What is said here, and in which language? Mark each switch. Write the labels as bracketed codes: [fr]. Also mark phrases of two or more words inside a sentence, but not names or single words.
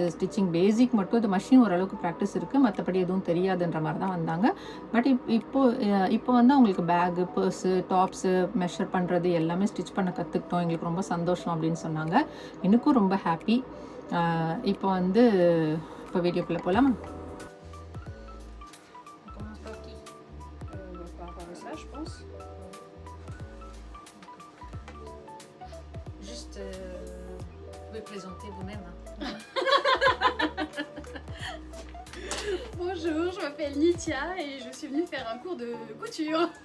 [en] stitching basic [ta] மட்டும் அது மஷின் ஓரளவுக்கு ப்ராக்டிஸ் இருக்குது, மற்றபடி எதுவும் தெரியாதுன்ற மாதிரி தான் வந்தாங்க. பட் இப்போ வந்து அவங்களுக்கு [en] bag, purse, tops measure [ta] பண்ணுறது எல்லாமே ஸ்டிச் பண்ண கற்றுக்கிட்டோம், எங்களுக்கு ரொம்ப சந்தோஷம் அப்படின்னு சொன்னாங்க. எனக்கும் ரொம்ப ஹாப்பி. இப்போ வீடியோக்குள்ளே போகலாமா? [fr] Présenter vous-même. Bonjour, je m'appelle Nithya et je suis venue faire un cours de couture.